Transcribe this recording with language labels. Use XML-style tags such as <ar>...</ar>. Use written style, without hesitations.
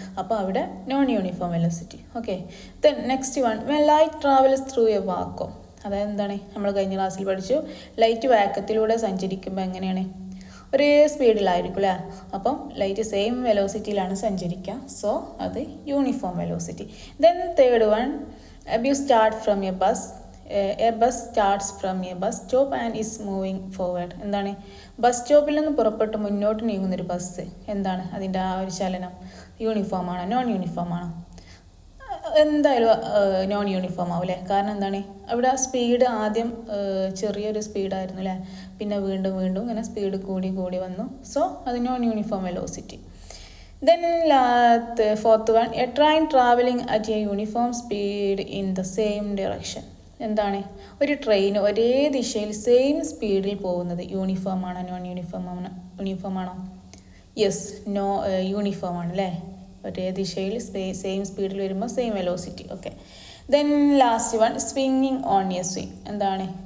<ml>അപ്പോൾ അവിടെ</ml> <en>Non uniform velocity. Okay, then next one, when light travels through a vacuum.</en> <ml>അതായത് എന്താണ്? നമ്മൾ കഴിഞ്ഞ ക്ലാസ്സിൽ പഠിച്ചു, ലൈറ്റ് വാക്കത്തിലൂടെ സഞ്ചരിക്കുമ്പോൾ എങ്ങനെയാണ്? ഒരേ സ്പീഡിലായിരിക്കും അല്ലേ? അപ്പം ലൈറ്റ് സെയിം വെലോസിറ്റിയിലാണ് സഞ്ചരിക്കുക.</ml> <en>So അത് uniform velocity. Then third one, you start from a bus. A bus starts from a bus stop and is moving forward.</en> <ml>എന്താണ്? ബസ് സ്റ്റോപ്പിൽ നിന്ന് പുറപ്പെട്ട് മുന്നോട്ട് നീങ്ങുന്നൊരു ബസ്. എന്താണ് അതിൻ്റെ ആ ഒരു ചലനം? യൂണിഫോം ആണോ നോൺ യൂണിഫോം ആണോ? എന്തായാലും നോൺ യൂണിഫോം ആവും അല്ലേ? കാരണം എന്താണ്? അവിടെ സ്പീഡ് ആദ്യം ചെറിയൊരു സ്പീഡായിരുന്നു അല്ലേ? പിന്നെ വീണ്ടും വീണ്ടും ഇങ്ങനെ സ്പീഡ് കൂടി കൂടി വന്നു.</ml> <en>So അത് non uniform velocity. Then fourth one, a train traveling at a uniform speed in the same direction.</en> <ml>എന്താണ്? ഒരു ട്രെയിൻ ഒരേ ദിശയിൽ സെയിം സ്പീഡിൽ പോകുന്നത് യൂണിഫോം ആണോ നോൺ യൂണിഫോം ആണോ? യെസ്, യൂണിഫോം ആണ് അല്ലേ? ഒരേ ദിശയിൽ സെയിം സ്പീഡിൽ വരുമ്പോൾ same velocity.</ml> <en>Okay, then last one, സ്വിങ്ങിങ് on A swing. എന്താണ്?</en>